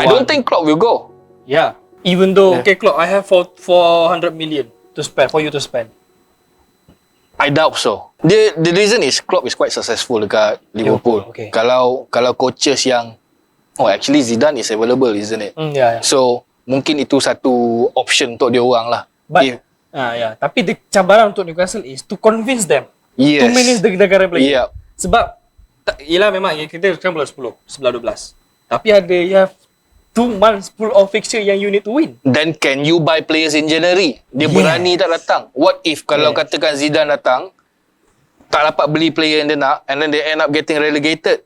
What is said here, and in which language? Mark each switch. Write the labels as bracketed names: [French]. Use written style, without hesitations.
[English] I don't think Klopp will go. Yeah. Even though, okay, Klopp, I have 400 million to spend for you to spend. I doubt so. The reason is Klopp is quite successful [Malay] dekat [English] Liverpool. Okay. [Malay] Kalau [English] coaches [Malay] yang, [English] actually Zidane is available, isn't it? Yeah. So [Malay] mungkin itu satu option untuk dia orang lah. [English] But [Malay] tapi [English] the [Malay] cabaran untuk [English] Newcastle is to convince them Yes. to manage the current player. Yeah. [Malay] Sebab yelah memang kita sekarang bulan 10, 11, 12. [Indonesian] Tapi ada [English] you have 2 months full of fixture [Malay] yang [English] you need to win. Then can you buy players in January? [Malay] Dia berani tak datang? [English] What if [Malay] kalau katakan Zidane datang, tak dapat beli player yang dia nak, [English] and then they end up getting relegated?